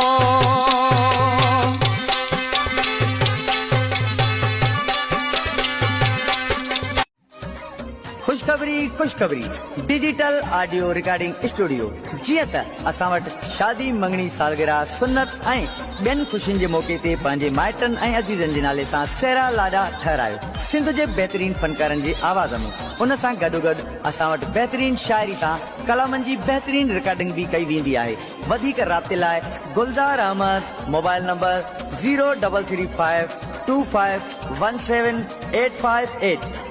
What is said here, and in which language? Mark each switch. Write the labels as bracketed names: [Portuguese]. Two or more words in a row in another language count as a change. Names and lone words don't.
[Sindhi] खुशखबरी [English] digital audio recording studio [Sindhi] जीअं त असां वटि शादी मंगणी सालगिरह सुन्नत ऐं ॿियनि खुशियुनि जे मौके ते पंहिंजे माइटनि ऐं अज़ीज़नि जे नाले सां सेरा लाॾा ठहरायो सिंध जे बहितरीन फनकारनि जी आवाज़ में उन सां गॾोगॾु असां वटि बहितरीन शाइरी सां कलामनि जी बहितरीन रिकॉर्डिंग भी कई वेंदी आहे वधीक राब्ते लाइ गुलज़ार अहमद [English] mobile number [Sindhi] 0335251785